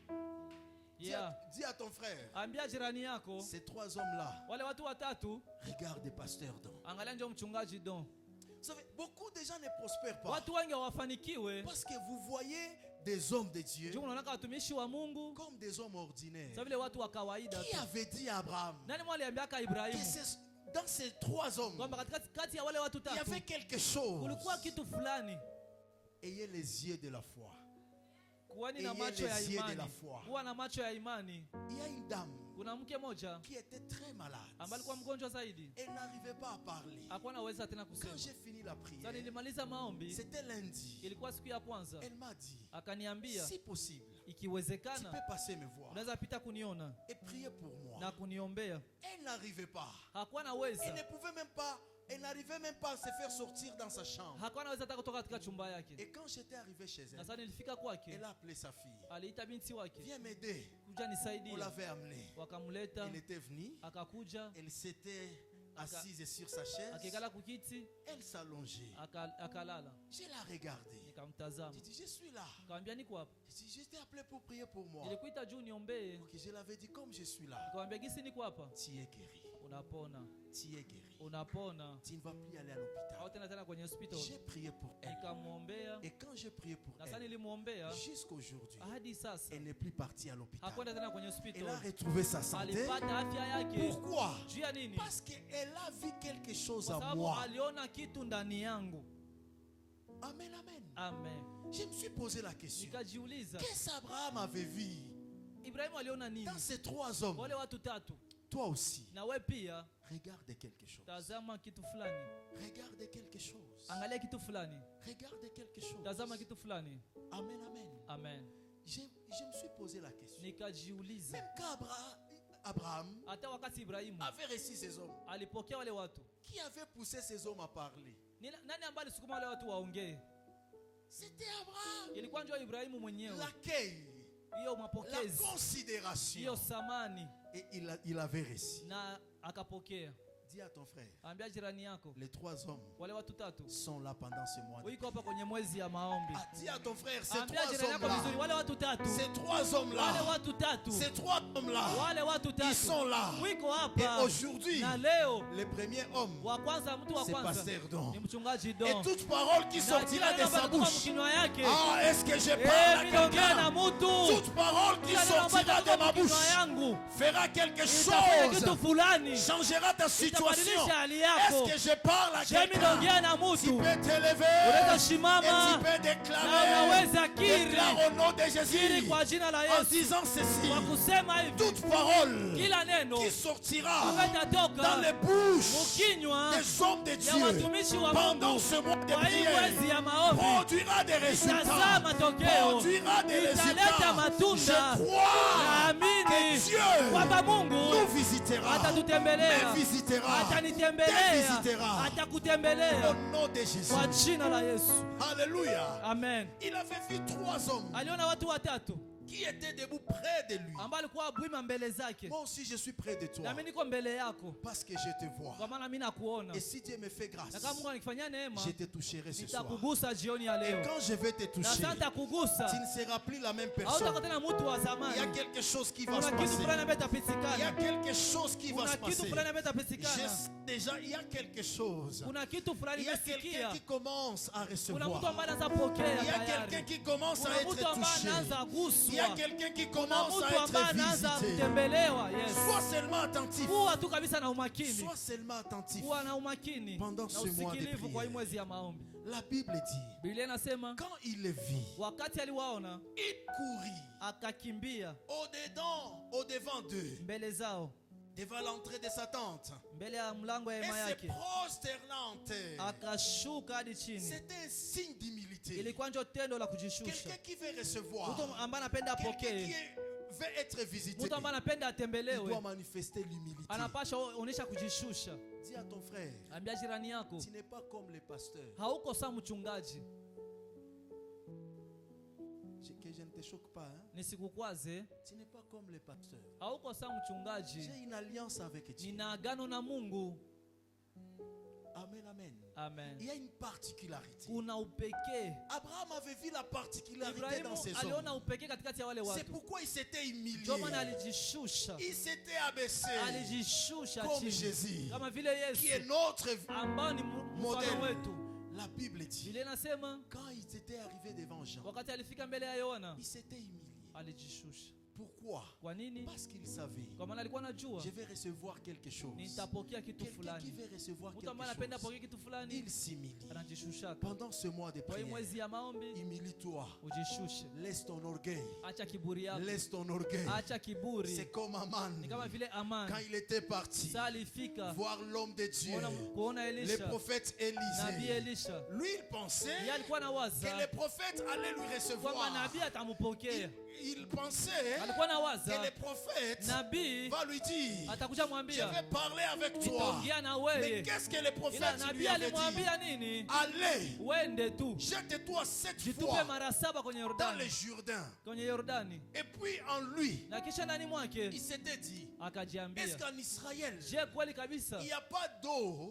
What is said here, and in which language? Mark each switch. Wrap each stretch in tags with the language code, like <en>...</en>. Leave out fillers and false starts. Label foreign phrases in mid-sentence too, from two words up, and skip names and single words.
<fr>Yeah. Dis à ton frère,</fr> <sw>ambia jirani yako,</sw> <fr>ces trois hommes-là,</fr> <sw>wale watu watatu,</sw> <fr>regarde pasteur Don.</fr> <sw>angalia ndio mchungaji Don.</sw> <fr>Vous savez, beaucoup de gens ne prospèrent pas</fr> <sw>Watu wengi hawafanikiwe</sw> <fr>parce que vous voyez des hommes de Dieu</fr> <sw>juu unaona watumishi wa Mungu</sw> <fr>comme des hommes ordinaires.</fr> <sw>sasa vile watu wa kawaida</sw> <fr>Qui tu. avait dit à Abraham</fr> <sw>Nani mwaliambia</sw> <fr>que Ibrahimu dans ces trois hommes,</fr> <sw>kwamba kati ya wale watu</sw> <fr>il y</fr> <sw>tatu</sw> <fr>avait quelque chose?</fr> <sw>kulikuwa kitu fulani?</sw> <fr>Ayez les yeux de la foi.</fr> <sw>Kuwani na</sw> <fr>Ayez</fr> <sw>macho ya</sw> <fr>les yeux de la</fr> <sw>imani.</sw> <fr>foi.</fr> <sw>Kuwa na macho ya imani.</sw> <fr>Il y a une dame</fr> <sw>Kuna mke moja</sw> <fr>qui était très malade.</fr> <sw>ambaye alikuwa mgonjwa zaidi.</sw> <fr>Elle n'arrivait pas à parler.</fr> <sw>Hakuwa anaweza tena kusema.</sw> <fr>Quand j'ai fini la prière,</fr> <sw>Sasa nilimaliza maombi,</sw> <fr>c'était lundi.</fr> <sw>ilikuwa siku ya kwanza.</sw> <fr>Elle m'a dit,</fr> <sw>Akaniambia</sw> <fr>si possible, tu</fr> <sw>ikiwezekana</sw> <fr>peux passer me voir</fr> <sw>unaweza pita kuniona</sw> <fr>et prier pour moi.</fr> <sw>na kuniombea.</sw> <fr>Elle n'arrivait pas.</fr> <sw>Hakuwa</sw> <fr>Elle</fr> <sw>anaweza.</sw> <fr>ne pouvait même pas, elle n'arrivait même pas à se faire sortir dans sa chambre.</fr> <sw>Hakuwa anaweza hata kutoka katika chumba yake.</sw> <fr>Et quand j'étais arrivé chez</fr> <sw>Na</sw> <fr>elle,</fr> <sw>sasa nilifika kwake,</sw> <fr>elle a appelé sa fille.</fr> <sw>aliita binti wake,</sw> <fr>Viens m'aider.</fr> <sw>kuja</sw> <fr>On</fr> <sw>nisaidie.</sw> <fr>l'avait amenée.</fr> <sw>Wakamleta,</sw> <fr>Elle était venue.</fr> <sw>akakuja,</sw> <fr>Elle s'était assise sur sa chaise.</fr> <sw>akikala kukiti,</sw> <fr>Elle s'allongeait.</fr> <sw>akalala.</sw> <fr>Je l'ai regardée.</fr> <sw>Nikamtazama.</sw> <fr>J'ai dit, je suis là.</fr> <sw>Nikamwambia niko hapa.</sw> <fr>J'ai dit, je t'ai appelé pour prier pour moi.</fr> <sw>Nilikuita juu niombee.</sw> <fr>Ok, je l'avais dit, comme je suis là,</fr> <sw>Nikamwambia gisi niko hapa.</sw> <fr>tu es guéri.</fr> <sw>Unapona.</sw> <fr>Tu es guéri.</fr> <sw>Unapona.</sw> <fr>Tu ne vas plus aller à l'hôpital.</fr> <sw>Au tena kwenye hospital.</sw> <fr>J'ai prié pour elle.</fr> <sw>Nikamwombea.</sw> <fr>Et quand j'ai prié pour</fr> <sw>Na sasa</sw> <fr>elle,</fr> <sw>nilimwombea</sw> <fr>jusqu'aujourd'hui,</fr> <sw>hadi sasa</sw> <fr>elle n'est plus partie à l'hôpital.</fr> <sw>hakwenda tena kwenye</sw> <fr>Elle a</fr> <sw>hospital.</sw> <fr>retrouvé sa santé.</fr> <sw>Alipata afya yake.</sw> <fr>Pourquoi?</fr> <sw>Juu ya nini?</sw> <fr>Parce qu'elle a vu quelque chose</fr> <sw>Kwa</sw> <fr>en</fr> <sw>sababu</sw> <fr>moi.</fr> <sw>aliona kitu ndani yangu.</sw> <fr>Amen, amen.</fr> <sw>Amen.</sw> <fr>Je me suis posé la question.</fr> <sw>Nikajiuliza,</sw> <fr>Qu'est-ce qu'Abraham avait vu</fr> <sw>Ibrahimu aliona nini?</sw> <fr>dans ces trois hommes?</fr> <sw>Wale watu tatu.</sw> <fr>Toi aussi,</fr> <sw>Na wewe pia</sw> <fr>regarde quelque chose.</fr> <sw>tazama kitu fulani.</sw> <fr>Regarde quelque chose.</fr> <sw>Angalia kitu fulani.</sw> <fr>Regarde quelque chose.</fr> <sw>Tazama kitu fulani.</sw> <fr>Amen, amen.</fr> <sw>Amen.</sw> <fr>Je me suis posé la question.</fr> <sw>Nikajiuliza,</sw> <fr>Même quand Abraham</fr> <sw>hata wakati Ibrahimu</sw> <fr>avait reçu ces hommes,</fr> <sw>alipokea wale watu,</sw> <fr>qui avait poussé ces hommes à parler?</fr> <sw>nani ambaye alisukuma wale watu waongee?</sw> <fr>C'était Abraham.</fr> <sw>Ilikuwa ndio Ibrahimu mwenyewe.</sw> <fr>L'accueil,</fr> <sw>Hiyo</sw> <fr>la</fr> <sw>mapokezi,</sw> <fr>considération.</fr> <sw>hiyo samani,</sw> <fr>Et il avait reçu.</fr> <sw>na akapokea.</sw> <fr>Dis à ton frère,</fr> <sw>Ambia jirani yako,</sw> <fr>les trois hommes</fr> <sw>wale watu tatu</sw> <fr>sont là pendant ce mois.</fr> <sw>wiko hapa kwenye mwezi ya maombi.</sw> <fr>Ah, dis à ton frère, ces</fr> <sw>Ambia</sw> <fr>trois</fr> <sw>jirani yako vizuri,</sw> <fr>hommes-là,</fr> <sw>wale watu tatu,</sw> <fr>ces trois</fr> <sw>wale</sw> <fr>hommes-là,</fr> <sw>watu tatu,</sw> <fr>ces trois hommes-là,</fr> <sw>wale watu</sw> <fr>ils</fr> <sw>tatu</sw> <fr>sont là.</fr> <sw>wiko</sw> <fr>Et</fr> <sw>hapa.</sw> <fr>aujourd'hui,</fr> <sw>Na leo</sw> <fr>le premier homme,</fr> <sw>wa kwanza, mtu wa</sw> <fr>c'est</fr> <sw>kwanza</sw> <fr>Pasteur Don.</fr> <sw>ni mchungaji</sw> <fr>Et</fr> <sw>Don.</sw> <fr>toute parole qui</fr> <sw>Na</sw> <fr>sortira</fr> <sw>kila</sw> <fr>de</fr> <sw>neno</sw> <fr>sa</fr> <sw>ambalo kutoka</sw> <fr>bouche,</fr> <sw>mkinywa yake,</sw> <fr>ah, est-ce que je parle à</fr> <sw>minaongea na</sw> <fr>quelqu'un?</fr> <sw>mtu.</sw> <fr>Toute parole qui</fr> <sw>Kila neno ambalo</sw> <fr>sortira</fr> <sw>kutoka</sw> <fr>de ma</fr> <sw>mkinywa</sw> <fr>bouche</fr> <sw>yangu</sw> <fr>fera quelque</fr> <sw>itafanya kitu</sw> <fr>chose,</fr> <sw>fulani,</sw> <fr>changera ta situation.</fr> <sw>itabadilisha hali yako.</sw> <fr>Est-ce que je parle à</fr> <sw>Je</sw> <fr>quelqu'un?</fr> <sw>minaongea na</sw> <fr>Tu</fr> <sw>mtu.</sw> <fr>peux te lever</fr> <sw>Unaweza</sw> <fr>et</fr> <sw>simama</sw> <fr>tu peux</fr> <sw>na</sw> <fr>déclarer,</fr> <sw>unaweza kiri</sw> <fr>déclare au nom de</fr> <sw>kiri</sw> <fr>Jésus</fr> <sw>kwa jina la</sw> <fr>en</fr> <sw>Yesu,</sw> <fr>disant ceci:</fr> <sw>kwa kusema hivi,</sw> <fr>toute parole</fr> <sw>kila neno</sw> <fr>qui sortira</fr> <sw>ambayo</sw> <fr>dans</fr> <sw>itatoka</sw> <fr>les bouches</fr> <sw>mukinywa</sw> <fr>des hommes de</fr> <sw>ya</sw> <fr>Dieu</fr> <sw>watumishi wa</sw> <fr>pendant</fr> <sw>Mungu</sw> <fr>ce mois de</fr> <sw>kwa hii mwezi</sw> <fr>prière</fr> <sw>ya maombi</sw> <fr>produira des</fr> <sw>itazaa</sw> <fr>résultats,</fr> <sw>matokeo,</sw> <fr>produira des</fr> <sw>italeta</sw> <fr>résultats.</fr> <sw>matunda.</sw> <fr>Je crois</fr> <sw>Naamini</sw> <fr>que Dieu</fr> <sw>kwamba Mungu</sw> <fr>nous visitera,</fr> <sw>atatutembelea,</sw> <fr>me visitera, te</fr> <sw>atanitembelea,</sw> <fr>visitera</fr> <sw>atakutembelea</sw> <fr>au nom de Jésus.</fr> <sw>kwa jina la Yesu.</sw> <fr>Alléluia.</fr> <sw>Amen.</sw> <fr>Il avait vu trois hommes</fr> <sw>Aliona watu watatu</sw> <fr>qui étaient debout près de lui.</fr> <sw>ambao alikuwa bwima mbele zake.</sw> <fr>Moi aussi je suis près de toi</fr> <sw>Na mimi niko mbele yako</sw> <fr>parce que je te vois.</fr> <sw>kwa maana mimi nakuona,</sw> <fr>Et si Dieu me fait</fr> <sw>na</sw> <fr>grâce,</fr> <sw>kama Mungu anikifanyia neema</sw> <fr>je te toucherai ce soir.</fr> <sw>nitakugusa jioni ya</sw> <fr>Et</fr> <sw>leo,</sw> <fr>quand je vais te</fr> <sw>na</sw> <fr>toucher,</fr> <sw>sasa nitakugusa,</sw> <fr>tu ne seras plus la même personne.</fr> <sw>hautakuwa tena mtu wa</sw> <fr>Il y a</fr> <sw>zamani.</sw> <fr>quelque chose qui va se</fr> <sw>Kuna kitu</sw> <fr>passer.</fr> <sw>fulani ambaye</sw> <fr>Il y a</fr> <sw>itapitikana,</sw> <fr>quelque chose qui va</fr> <sw>kuna</sw> <fr>se</fr> <sw>kitu</sw> <fr>passer.</fr> <sw>fulani ambaye</sw> <fr>Je</fr> <sw>itapitikana,</sw> <fr>sais déjà, il y a quelque chose.</fr> <sw>kuna kitu fulani</sw> <fr>Il y a quelqu'un</fr> <sw>nimesikia.</sw> <fr>qui commence à</fr> <sw>Kuna mtu</sw> <fr>recevoir.</fr> <sw>ambaye anaanza pokea</sw> <fr>Il y a quelqu'un</fr> <sw>tayari.</sw> <fr>qui commence</fr> <sw>Kuna</sw> <fr>à être</fr> <sw>mtu ambaye</sw> <fr>touché.</fr> <sw>anaanza</sw> <fr>Il y a</fr> <sw>guswa.</sw> <fr>quelqu'un qui</fr> <sw>Kuna</sw> <fr>commence</fr> <sw>mtu</sw> <fr>à</fr> <sw>ambaye</sw> <fr>être</fr> <sw>anaanza</sw> <fr>visité.</fr> <sw>kutembelewa. Yes.</sw> <fr>Sois seulement attentif.</fr> <sw>Kuwa tu kabisa na umakini.</sw> <fr>Sois seulement attentif.</fr> <sw>Kuwa na umakini</sw> <fr>Pendant</fr> <sw>na</sw> <fr>ce mois de</fr> <sw>usikilivu kwa hii</sw> <fr>prière.</fr> <sw>mwezi ya maombi.</sw> <fr>La Bible dit,</fr> <sw>Biblia inasema</sw> <fr>quand il les vit,</fr> <sw>wakati aliwaona</sw> <fr>il courut</fr> <sw>akakimbia</sw> <fr>au-devant d'eux,</fr> <sw>mbele zao,</sw> <fr>devant l'entrée de sa tente,</fr> <sw>mbele ya mlango ya</sw> <fr>et</fr> <sw>hema</sw> <fr>se</fr> <sw>yake,</sw> <fr>prosternant en terre.</fr> <sw>akashuka hadi chini.</sw> <fr>C'était un signe d'humilité.</fr> <sw>Ilikuwa ndio tendo la kujishusha.</sw> <fr>Quelqu'un qui veut recevoir,</fr> <sw>Mtu ambaye anapenda</sw> <fr>quelqu'un qui</fr> <sw>apokee,</sw> <fr>veut être visité,</fr> <sw>mtu ambaye anapenda</sw> <fr>il doit</fr> <sw>atembelewe,</sw> <fr>manifester l'humilité.</fr> <sw>anapasha onyesha kujishusha.</sw> <fr>Dis à ton frère,</fr> <sw>Ambia jirani yako,</sw> <fr>tu n'es pas comme les pasteurs.</fr> <sw>hauko saa mchungaji.</sw> <fr>Que je ne te choque pas, hein?</fr> <sw>Nisikukwaze,</sw> <fr>Tu n'es pas comme les pasteurs.</fr> <sw>hauko saa mchungaji.</sw> <fr>J'ai une alliance avec Dieu.</fr> <sw>Nina agano na Mungu.</sw> <fr>Amen, amen.</fr> <sw>Amen.</sw> <fr>Il y a une particularité.</fr> <sw>Kuna upekee.</sw> <fr>Abraham avait vu la particularité</fr> <sw>Ibrahimu</sw> <fr>dans ses</fr> <sw>aliona</sw> <fr>hommes.</fr> <sw>upekee katikati ya wale</sw> <fr>C'est</fr> <sw>watu.</sw> <fr>pourquoi il s'était humilié.</fr> <sw>Ndio maana alijishusha.</sw> <fr>Il s'était abaissé.</fr> <sw>Alijishusha</sw> <fr>Comme</fr> <sw>chini.</sw> <fr>Jésus,</fr> <sw>Kama vile</sw> <fr>qui est</fr> <sw>Yesu</sw> <fr>notre</fr> <sw>ambao ni mfano</sw> <fr>modèle.</fr> <sw>wetu.</sw> <fr>La Bible dit,</fr> <sw>Biblia inasema</sw> <fr>quand il était arrivé devant Jean,</fr> <sw>wakati alifika mbele ya Yohana</sw> <fr>il s'était humilié.</fr> <sw>alijishusha.</sw> <fr>Pourquoi?</fr> <sw>Kwa nini?</sw> <fr>Parce qu'il savait,</fr> <sw>Kwa maana alikuwa anajua</sw> <fr>je vais recevoir quelque chose.</fr> <sw>nitapokea kitu</sw> <fr>Quelqu'un qui</fr> <sw>fulani.</sw> <fr>veut recevoir</fr> <sw>Mtu ambaye</sw> <fr>quelque</fr> <sw>anapenda</sw> <fr>chose,</fr> <sw>apokee kitu fulani</sw> <fr>il s'humilie.</fr> <sw>anajishusha.</sw> <fr>Pendant ce mois de</fr> <sw>Kwa hii</sw> <fr>prière,</fr> <sw>mwezi ya maombi</sw> <fr>humilie-toi.</fr> <sw>ujishushe.</sw> <fr>Laisse ton orgueil.</fr> <sw>Acha kiburi yako.</sw> <fr>Laisse ton orgueil.</fr> <sw>Acha kiburi.</sw> <fr>C'est comme Aman.</fr> <sw>Ni kama vile</sw> <fr>Quand</fr> <sw>Amani.</sw> <fr>il était parti</fr> <sw>Sasa alifika</sw> <fr>voir l'homme de Dieu,</fr> <sw>kuona</sw> <fr>le</fr> <sw>Elisha.</sw> <fr>prophète</fr> <sw>Nabii</sw> <fr>Élisée.</fr> <sw>Elisha.</sw> <fr>Lui, il pensait</fr> <sw>Yeye alikuwa</sw> <fr>que</fr> <sw>anawaza</sw> <fr>le prophète allait lui</fr> <sw>kwamba</sw> <fr>recevoir.</fr> <sw>nabii atampokea.</sw> <fr>Il pensait</fr> <sw>Alikuwa</sw> <fr>que</fr> <sw>anawaza</sw> <fr>le prophète</fr> <sw>nabii</sw> <fr>va lui dire,</fr> <sw>atakuja</sw> <fr>je</fr> <sw>mwambia</sw> <fr>vais parler avec toi.</fr> <sw>nitaongea na</sw> <fr>Mais</fr> <sw>wewe.</sw> <fr>qu'est-ce que le</fr> <sw>Ila</sw> <fr>prophète lui</fr> <sw>nabii</sw> <fr>avait dit?</fr> <sw>alimwambia nini?</sw> <fr>Allez,</fr> <sw>Wende tu.</sw> <fr>jette-toi 7</fr> <sw>Jitupe</sw> <fr>fois</fr> <sw>mara 7 kwenye</sw> <fr>dans</fr> <sw>Yordani.</sw> <fr>le Jourdain.</fr> <sw>Kwenye Yordani.</sw> <fr>Et puis en lui,</fr> <sw>Na kisha ndani</sw> <fr>il</fr> <sw>mwake</sw> <fr>s'était dit, est-ce</fr> <sw>akajiambia,</sw> <fr>qu'en Israël,</fr> <sw>je kweli kabisa</sw> <fr>il n'y a pas d'eau,</fr>